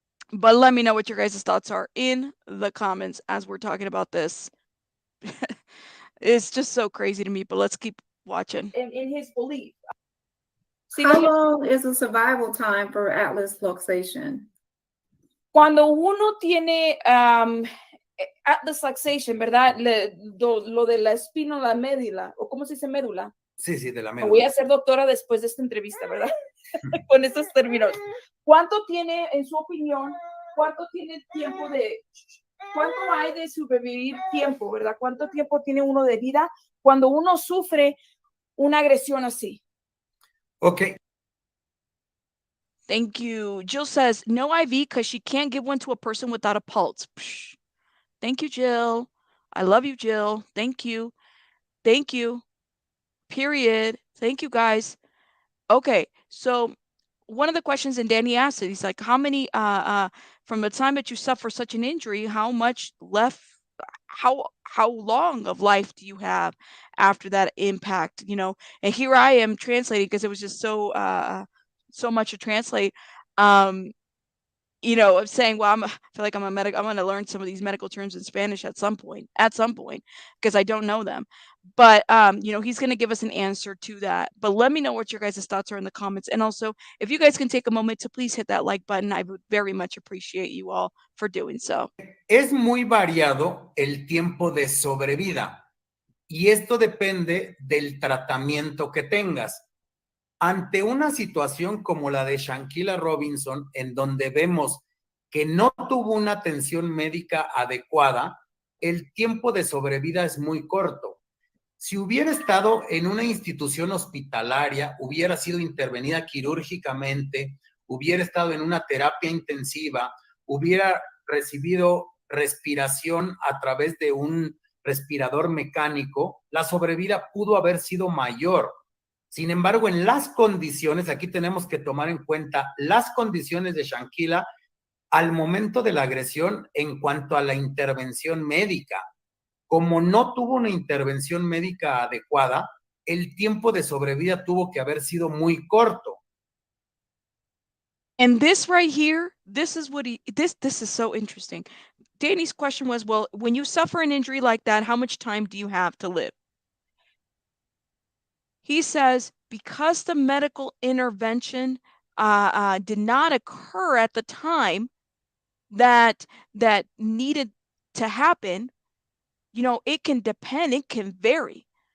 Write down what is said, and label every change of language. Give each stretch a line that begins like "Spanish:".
English: But let me know what your guys' thoughts are in the comments as we're talking about this. It's just so crazy to me, but let's keep watching. In his belief. How long is the survival time for atlas luxation?
Spanish: Cuando uno tiene atlas luxation, ¿verdad? Lo de la espínola médula, o ¿cómo se dice médula? Sí, de la Me médula. voy a ser doctora después de esta entrevista, ¿verdad? Con estos términos. ¿Cuánto tiene, en su opinión, cuánto tiene tiempo cuánto hay de sobrevivir tiempo, ¿verdad? ¿Cuánto tiempo tiene uno de vida cuando uno sufre una agresión así?
English: Okay. Thank you. Jill says, no IV because she can't give one to a person without a pulse. Psh. Thank you, Jill. I love you, Jill. Thank you. Thank you. Period. Thank you, guys. Okay, so one of the questions, and Danny asked it, he's like, how many, from the time that you suffer such an injury, how much left, how long of life do you have after that impact, you know? And here I am translating because it was just so much to translate. You know, of saying, well, I feel like I'm a medic. I'm going to learn some of these medical terms in Spanish at some point, because I don't know them. But, you know, he's going to give us an answer to that. But let me know what your guys' thoughts are in the comments. And also, if you guys can take a moment to please hit that like button, I would very much appreciate you all for doing so.
Spanish: Es muy variado el tiempo de sobrevida y esto depende del tratamiento que tengas. Ante una situación como la de Shanquella Robinson, en donde vemos que no tuvo una atención médica adecuada, el tiempo de sobrevida es muy corto. Si hubiera estado en una institución hospitalaria, hubiera sido intervenida quirúrgicamente, hubiera estado en una terapia intensiva, hubiera recibido respiración a través de un respirador mecánico, la sobrevida pudo haber sido mayor. Sin embargo, en las condiciones, aquí tenemos que tomar en cuenta las condiciones de Shanquella al momento de la agresión en cuanto a la intervención médica. Como no tuvo una intervención médica adecuada, el tiempo de sobrevida tuvo que haber sido muy corto.
English: And this right here, this is so interesting. Danny's question was, well, when you suffer an injury like that, how much time do you have to live? He says, because the medical intervention did not occur at the time that needed to happen, you know, it can depend, it can vary.